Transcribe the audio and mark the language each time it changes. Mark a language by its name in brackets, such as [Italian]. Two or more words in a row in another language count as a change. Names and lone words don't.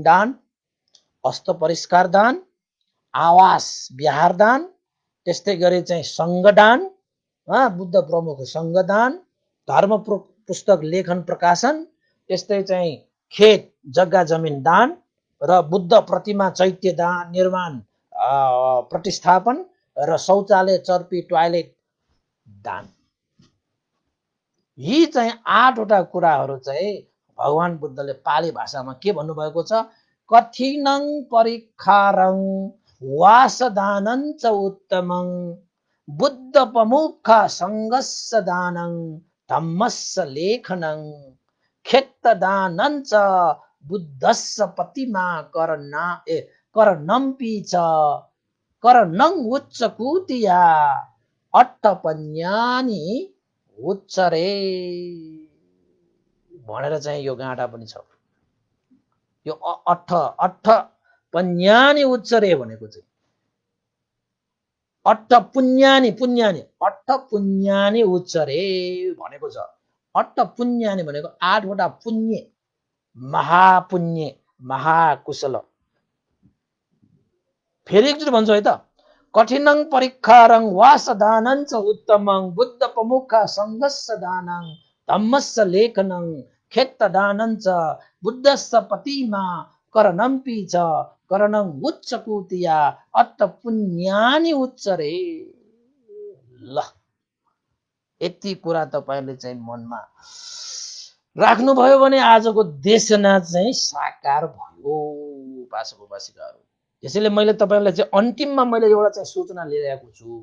[Nepali] दान, अष्ट परिष्कार दान, आवास विहार दान, त्यस्तै गरी चाहिँ सङ्घदान, बुद्ध प्रमुख सङ्घदान, धर्म पुस्तक लेखन प्रकाशन, त्यस्तै चाहिँ खेत जग्गा जमिन दान र बुद्ध प्रतिमा चैत्य दान निर्माण प्रतिस्थापन र शौचालय चर्पी टोयलेट दान। यी चाहिँ 8वटा कुराहरू चाहिँ भगवान बुद्धले पाली भाषामा के भन्नुभएको छ? [Pali] कठिनं परीक्षारं वासदानं च उत्तमं बुद्ध प्रमुख सङ्गस्य दानं धम्मस्य लेखनं खेत्तदानं च बुद्धस्य प्रतिमा करणम्पि च करणं उच्चकुतिया अट्टपन्यानि उच्चरे [Nepali] भनेर चाहिँ यो गाँडा पनि छ। यो [Pali] अट्ठ पन्यानि उच्चरे [Nepali] भनेको चाहिँ [Pali] अट्ठ पुन्यानि अट्ठ पुन्यानि उच्चरे [Nepali] भनेको छ। [Pali] अट्ठ पुन्यानि [Nepali] भनेको 8वटा पुण्य, महापुण्य, महाकुशल। फेरि एकचोटि भन्छु है त, [Pali] कठिनं परीक्षारं वासदानं च उत्तमं बुद्ध प्रमुख सङ्घस्य दानं धम्मस्य लेखनं खेत्तदानं च बुद्धस्य प्रतिमा करणम्पि च करणं उच्चकुतिया अट्ट पुन्यानि उच्चरे। [Nepali] ल यति कुरा तपाईँले चाहिँ मनमा राख्नुभयो भने आजको देशना चाहिँ साकार भयो उपासक उपासिकाहरू। त्यसैले मैले तपाईँलाई चाहिँ अन्तिममा मैले एउटा चाहिँ सूचना लिइरहेको छु।